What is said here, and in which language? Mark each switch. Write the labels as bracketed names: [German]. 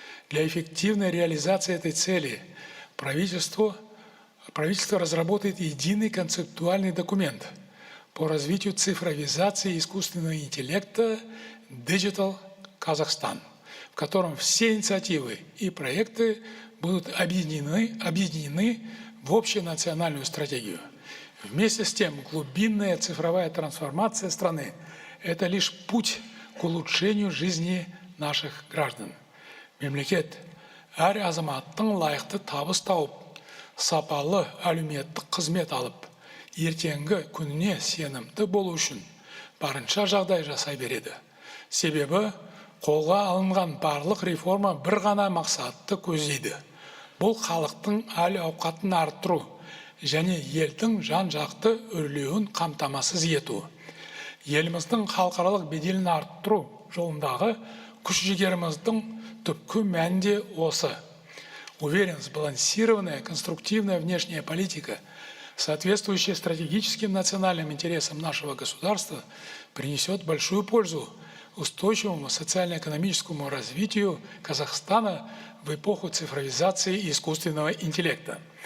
[Russian] Для эффективной реализации этой цели правительство разработает единый концептуальный документ по развитию цифровизации искусственного интеллекта Digital Kazakhstan, в котором все инициативы и проекты будут объединены в общенациональную стратегию. Вместе с тем, глубинная цифровая трансформация страны – это лишь путь к улучшению жизни наших граждан. [Kazakh] Мемлекет әр азаматтың лайықты табыс тауып, сапалы әлеуметтік қызмет алып, ертеңгі күніне сенімді болу үшін барынша жағдай жасай береді. Себебі қолға алынған барлық реформа бір ғана мақсатты көздейді. Бұл халықтың әл-ауқатын арттыру және елдің жан-жақты өрлеуін қамтамасыз ету. Еліміздің халықаралық беделін арттыру жолындағы күш-жігеріміздің түпкі мәнінде осы. [Russian] Уверен, сбалансированная, конструктивная внешняя политика, соответствующая стратегическим национальным интересам нашего государства, принесет большую пользу устойчивому социально-экономическому развитию Казахстана в эпоху цифровизации и искусственного интеллекта.